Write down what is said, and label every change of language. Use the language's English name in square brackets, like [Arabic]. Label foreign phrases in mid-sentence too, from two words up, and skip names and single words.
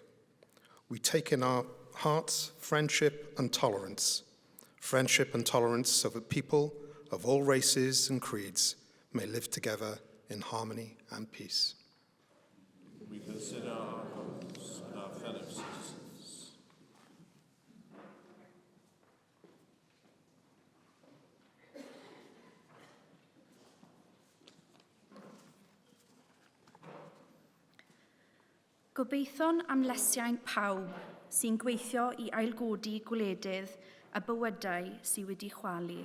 [English] We take in our hearts friendship and tolerance so that people of all races and creeds may live together in harmony and peace. We consider our homes and our fellow citizens. [Welsh] Gobeithio'n amlesiant pawb sy'n gweithio I ailgodi gwledydd a bywydau sydd wedi chwalu.